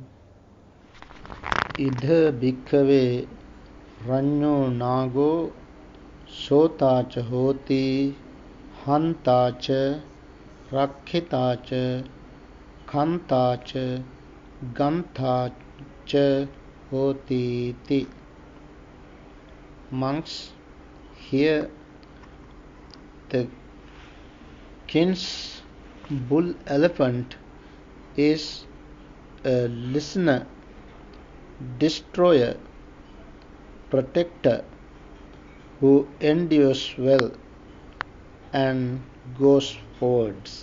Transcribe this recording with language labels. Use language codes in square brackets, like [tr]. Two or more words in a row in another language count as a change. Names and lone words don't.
[pi] Idha bhikkhave rañño nago sotāca hoti hantāca rakhitāca khantāca ganthāca hoti iti. [en] Monks, here the king's bull elephant is a listener, destroyer, protector, who endures well and goes forwards.